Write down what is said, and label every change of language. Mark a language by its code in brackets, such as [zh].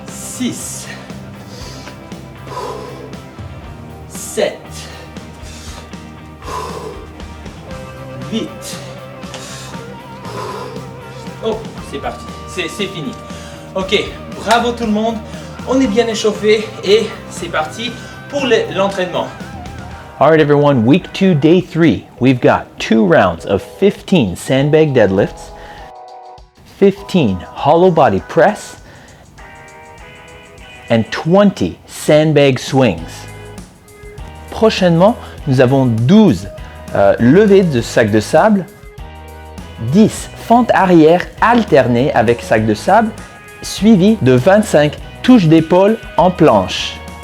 [en] 6, 7, 8. [fr] Oh, c'est parti, c'est fini. Ok, bravo tout le monde, on est bien échauffé et c'est parti pour l'entraînement. [en] All right, everyone, week 2, day 3. We've got 2 rounds of 15 sandbag deadlifts, 15 hollow body press, and 20 sandbag swings. [fr] Prochainement, nous avons 12 levées de sac de sable, 10 fentes arrière alternées avec sac de sable, suivi de 25 touches d'épaule en planche.